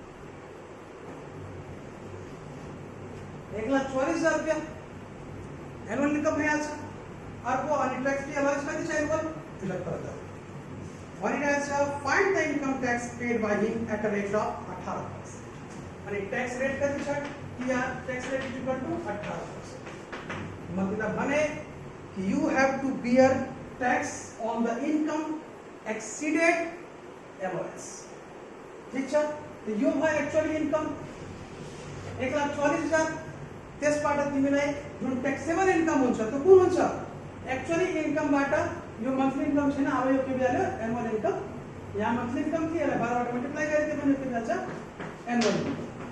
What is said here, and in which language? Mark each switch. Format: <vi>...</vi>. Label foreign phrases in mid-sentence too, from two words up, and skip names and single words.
<en>1,44,000 रुपया annual income</en> <ne>भइहाल्छ अर्को अनि</ne> <en>tax free allowance</en> <ne>कति छ</ne> <en>एनुअल 73,000 भनिरहेछ find the income tax paid by him at a rate of 18% अनि tax rate</en> <ne>कति छ</ne> <en>TR tax rate is equal to 18%</en> <ne>मतलब भने कि</ne> <en>you have to bear tax on the income exceeded allowance</en> <ne>ठीक छ त यो भयो</ne> <en>actually income</en> <ne>1,44,000 त्यसबाट तिमीलाई जुन</ne> <en>taxable income</en> <ne>हुन्छ त्यो कुन हुन्छ एक्चुअली इनकमबाट यो</ne> <en>monthly income</en> <ne>छैन अब यो के</ne> <en>value annual income</en> <ne>यहाँ</ne> <en>monthly income</en> <ne>थियो यसलाई 12 बाट मल्टिप्लाई गरिदिए भने के भन्छ</ne> <en>annual income</en>